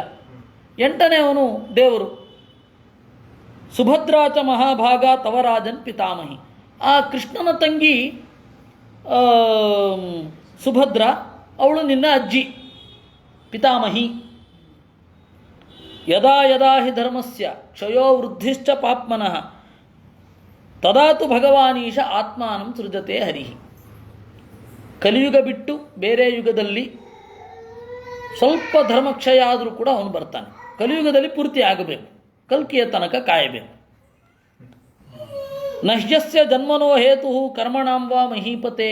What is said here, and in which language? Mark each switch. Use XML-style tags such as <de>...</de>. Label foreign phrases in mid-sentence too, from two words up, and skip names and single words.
<kn>8ನೆಯವನು ದೇವರು.</kn> <sa>ಸುಭದ್ರಾಚ ಮಹಾಭಾಗ ತವರಾಜನ್ ಪಿತಾಮಹಿ.</sa> <kn>ಆ ಕೃಷ್ಣನ ತಂಗಿ ಸುಭದ್ರ, ಅವಳು ನಿನ್ನ ಅಜ್ಜಿ, ಪಿತಾಮಹಿ.</kn> <sa>ಯದಾ ಯದಾ ಹಿ ಧರ್ಮಸ್ಯ ಕ್ಷಯೋ ವೃದ್ಧಿಶ್ಚ ಪಾಪ್ಮನಃ ತದಾತು ಭಗವಾನೀಶ ಆತ್ಮಾನಂ ಸೃಜತೆ ಹರಿಹಿ.</sa> <kn>ಕಲಿಯುಗ ಬಿಟ್ಟು ಬೇರೆ ಯುಗದಲ್ಲಿ ಸ್ವಲ್ಪ ಧರ್ಮಕ್ಷಯ ಆದರೂ ಕೂಡ ಅವನು ಬರ್ತಾನೆ. ಕಲಿಯುಗದಲ್ಲಿ ಪೂರ್ತಿ ಆಗಬೇಕು, ಕಲ್ಕಿಯ ತನಕ ಕಾಯಬೇಕು.</kn> <sa>ನಹ್ಯಸ್ಯ ಜನ್ಮನೋ ಹೇತು ಕರ್ಮಣಾಂ ವಾ ಮಹೀಪತೆ.</sa>